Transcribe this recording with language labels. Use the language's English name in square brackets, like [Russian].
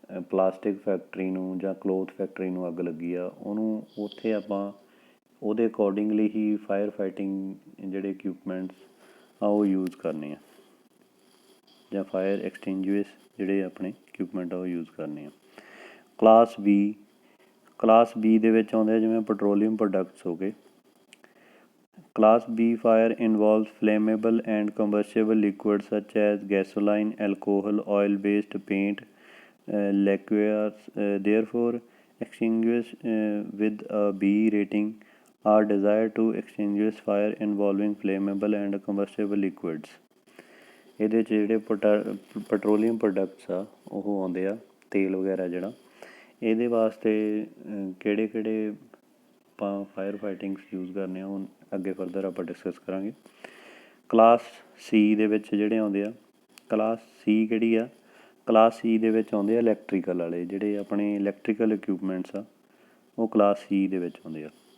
[Punjabi] Plastic factory ਨੂੰ ਜਾਂ cloth factory ਨੂੰ ਅੱਗ ਲੱਗੀ ਆ, ਉਹਨੂੰ ਉੱਥੇ ਆਪਾਂ ਉਹਦੇ ਅਕੋਰਡਿੰਗਲੀ ਹੀ ਫਾਇਰ ਫਾਈਟਿੰਗ ਜਿਹੜੇ ਇਕਵਿਪਮੈਂਟਸ ਆ ਉਹ ਯੂਜ਼ ਕਰਨੇ ਆ, ਜਾਂ ਫਾਇਰ ਐਕਸਟਿੰਗੁਇਸ਼ ਜਿਹੜੇ ਆਪਣੇ ਇਕਵਿਪਮੈਂਟ ਆ ਉਹ ਯੂਜ਼ ਕਰਨੇ ਆ। ਕਲਾਸ ਬੀ ਦੇ ਵਿੱਚ ਆਉਂਦੇ ਆ ਜਿਵੇਂ ਪੈਟਰੋਲੀਅਮ ਪ੍ਰੋਡਕਟਸ ਹੋ ਗਏ। [English] Class B fire involves flammable and combustible liquids such as gasoline, alcohol, oil-based paint, liqueurs. Therefore, extinguish with a B rating are desired to extinguish fire involving flammable and combustible liquids. [Punjabi] ਇਹਦੇ 'ਚ ਜਿਹੜੇ petroleum products ਆ ਉਹ ਆਉਂਦੇ ਆ, ਤੇਲ ਵਗੈਰਾ ਜਿਹੜਾ, ਇਹਦੇ ਵਾਸਤੇ ਕਿਹੜੇ ਆਪਾਂ ਫਾਇਰ ਫਾਈਟਿੰਗਸ ਯੂਜ਼ ਕਰਨੇ ਆ ਉਹ ਅੱਗੇ ਫਰਦਰ ਆਪਾਂ ਡਿਸਕਸ ਕਰਾਂਗੇ। ਕਲਾਸ ਸੀ ਦੇ ਵਿੱਚ ਜਿਹੜੇ ਆਉਂਦੇ ਆ, ਕਲਾਸ ਸੀ ਕਿਹੜੀ ਆ, ਕਲਾਸ ਸੀ ਦੇ ਵਿੱਚ ਆਉਂਦੇ ਆ ਇਲੈਕਟ੍ਰੀਕਲ ਵਾਲੇ, ਜਿਹੜੇ ਆਪਣੇ ਇਲੈਕਟ੍ਰੀਕਲ ਇਕਵਿਪਮੈਂਟਸ ਆ ਉਹ ਕਲਾਸ ਸੀ ਦੇ ਵਿੱਚ ਆਉਂਦੇ ਆ।